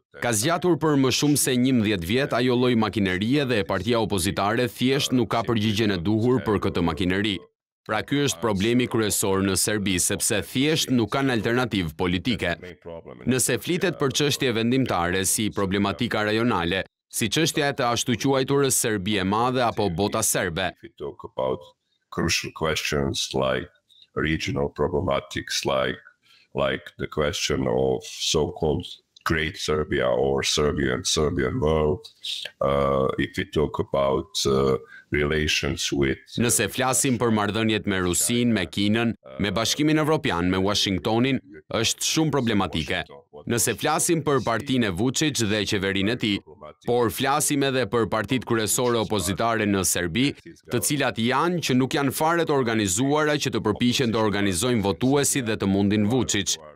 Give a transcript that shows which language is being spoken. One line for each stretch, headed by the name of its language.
Albanian: Ka zgjatur për më shumë se 11 vjet ajo lloj makinerie dhe partia opozitare thjesht nuk ka përgjigjen e duhur për këtë makineri. Pra ky është problemi kryesor në Serbi, sepse thjesht nuk kanë alternativë politike. Nëse flitet për çështje vendimtare si problematika rajonale, si çështja e të ashtu quajturës Serbi e Madhe apo bota serbe,
English: Crucial questions like regional problematics, like the question of so-called Great Serbia or Serbian world, if we talk about relations with...
Albanian: Nëse flasim për marrëdhëniet me Rusin, me Kinën, me Bashkimin Evropian, me Washingtonin, është shumë problematike. Nëse flasim për partinë e Vučić dhe qeverinë e tij, por flasim edhe për partitë kryesore opozitare në Serbi, të cilat janë që nuk janë fare të organizuara që të përpiqen të organizojnë votuesit dhe të mundin Vučić.